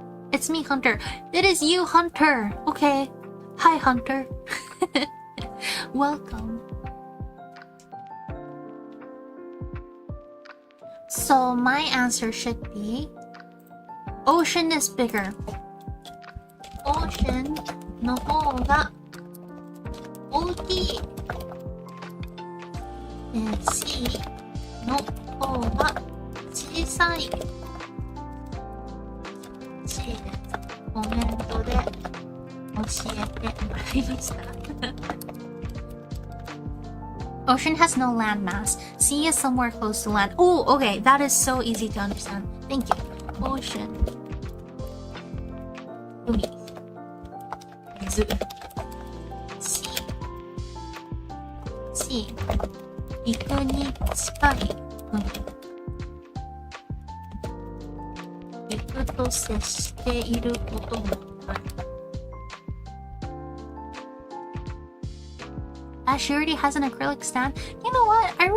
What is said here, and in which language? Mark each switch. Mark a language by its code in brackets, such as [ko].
[en] It's me, Hunter. It is you, Hunter. Okay. Hi, Hunter. Welcome. So my answer should be ocean is bigger. [ja] Ocean の方が大きい。 sea の方が小さい。コメントで教えてもらいました。 [en] Ocean has no land mass. Sea is somewhere close to land. Oh, okay, that is so easy to understand. Thank you. Ocean. [ja] 海。水。 Sea. 陸に近い海。陸と接していることもある。 [en] She already has an acrylic stand. You know what?